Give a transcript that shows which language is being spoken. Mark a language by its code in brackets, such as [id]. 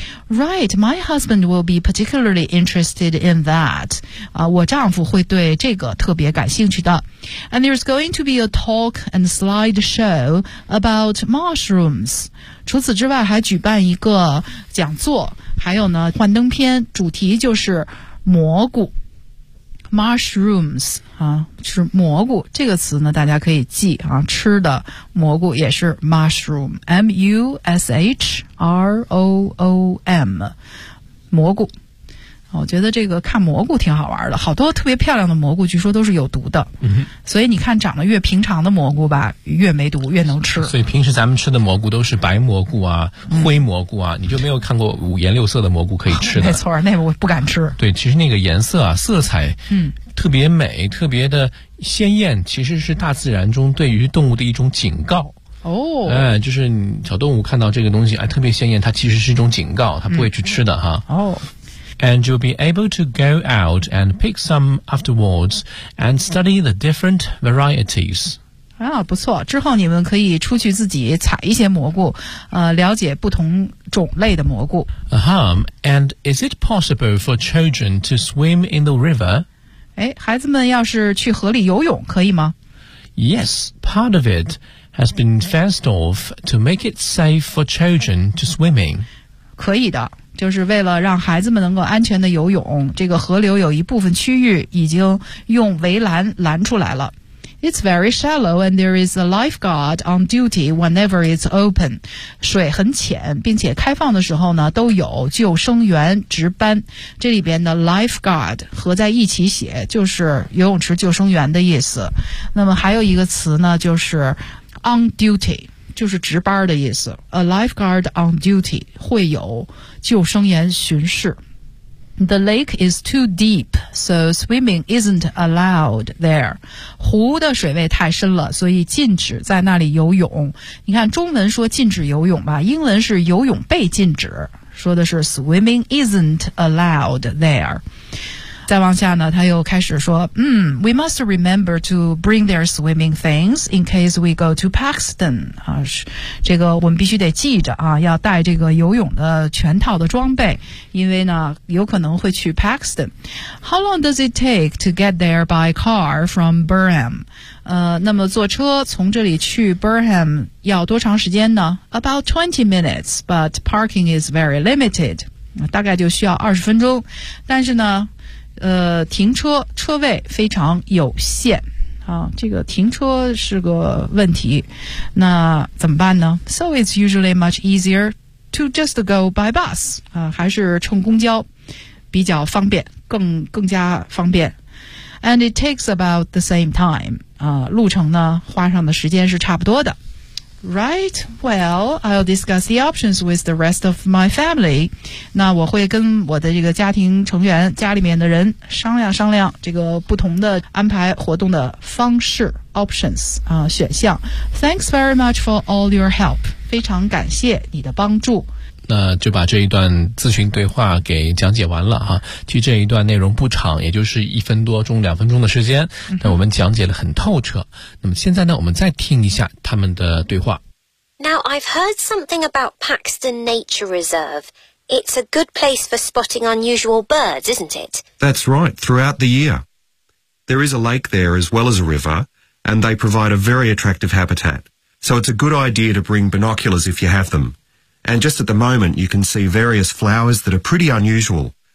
[en] Right, my husband will be particularly interested in that. [zh] 我丈夫会对这个特别感兴趣的。 [en] And there's going to be a talk and slideshow about mushrooms. [zh] 除此之外还举办一个讲座，还有呢，幻灯片，主题就是蘑菇。 Mushrooms, 是蘑菇，这个词呢大家可以记啊，吃的蘑菇也是 mushroom, M-U-S-H-R-O-O-M, 蘑菇。我觉得这个看蘑菇挺好玩的，好多特别漂亮的蘑菇据说都是有毒的、嗯、所以你看长得越平常的蘑菇吧越没毒越能吃。所以平时咱们吃的蘑菇都是白蘑菇啊、嗯、灰蘑菇啊，你就没有看过五颜六色的蘑菇可以吃的？没错，那我不敢吃。对，其实那个颜色啊色彩嗯特别美、嗯、特别的鲜艳，其实是大自然中对于动物的一种警告。哦，哎，就是小动物看到这个东西哎特别鲜艳，它其实是一种警告，它不会去吃的、嗯、哈。哦。 [en] And you'll be able to go out and pick some afterwards and study the different varieties. [zh] 啊，不错，之后你们可以出去自己采一些蘑菇，了解不同种类的蘑菇。 Uh-huh. [en] And is it possible for children to swim in the river? [zh] 哎，孩子们要是去河里游泳可以吗？ [en] Yes, part of it has been fenced off to make it safe for children to swim in. [zh] 可以的，就是为了让孩子们能够安全的游泳，这个河流有一部分区域已经用围栏拦出来了。 [en] It's very shallow and there is a lifeguard on duty whenever it's open. [zh] 水很浅，并且开放的时候呢，都有救生员值班。这里边的 lifeguard 合在一起写，就是游泳池救生员的意思。那么还有一个词呢，就是 on duty。就是值班的意思 [en] A lifeguard on duty [zh] 会有救生员巡视 [en] The lake is too deep So swimming isn't allowed there [zh] 湖的水位太深了所以禁止在那里游泳你看中文说禁止游泳吧英文是游泳被禁止说的是 [en] swimming isn't allowed there [zh] 再往下呢他又开始说嗯 [en] ,we must remember to bring their swimming things in case we go to Paxton, [zh] 啊这个我们必须得记着啊要带这个游泳的全套的装备因为呢有可能会去 Paxton。 [en] How long does it take to get there by car from Burham? [zh] 那么坐车从这里去 Burham 要多长时间呢 [en] ?About 20 minutes, but parking is very limited. [zh] 大概就需要20分钟但是呢停车车位非常有限啊，这个停车是个问题那怎么办呢 [en] So it's usually much easier to just go by bus [zh] 啊，还是乘公交比较方便更加方便 [en] And it takes about the same time [zh] 啊，路程呢花上的时间是差不多的 [en] Right, well, I'll discuss the options with the rest of my family. [zh] 那我会跟我的这个家庭成员、家里面的人商量这个不同的安排活动的方式 options 啊、选项。 [en] Thanks very much for all your help. [zh] 非常感谢你的帮助。那就把这一段咨询对话给讲解完了哈、啊。其实这一段内容不长，也就是一分多钟、两分钟的时间，但我们讲解了很透彻。那么现在呢，我们再听一下他们的对话。 [en] Now I've heard something about Paxton Nature Reserve. It's a good place for spotting unusual birds, isn't it? That's right, throughout the year. There is a lake there as well as a river, and they provide a very attractive habitat. So it's a good idea to bring binoculars if you have them. And just at the moment, you can see various flowers that are pretty unusual.